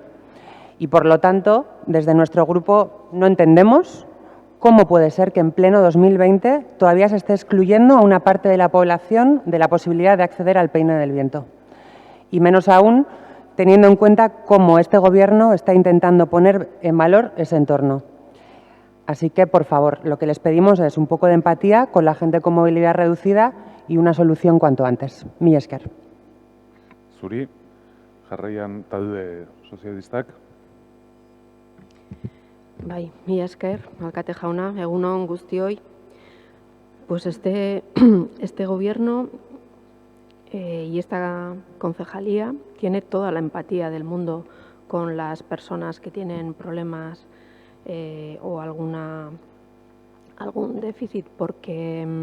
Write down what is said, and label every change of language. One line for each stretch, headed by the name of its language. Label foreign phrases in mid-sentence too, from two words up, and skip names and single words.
Spanish: Y, por lo tanto, desde nuestro grupo no entendemos cómo puede ser que en pleno 2020 todavía se esté excluyendo a una parte de la población de la posibilidad de acceder al Peine del Viento. Y menos aún teniendo en cuenta cómo este Gobierno está intentando poner en valor ese entorno. Así que, por favor, lo que les pedimos es un poco de empatía con la gente con movilidad reducida y una solución cuanto antes.
Basque: Mila esker. Zuri, jarraian talde sozialistak. Bai, mila esker, alkate jauna, egun on guztioi.
Spanish: Pues este Gobierno y esta concejalía tiene toda la empatía del mundo con las personas que tienen problemas o algún déficit, porque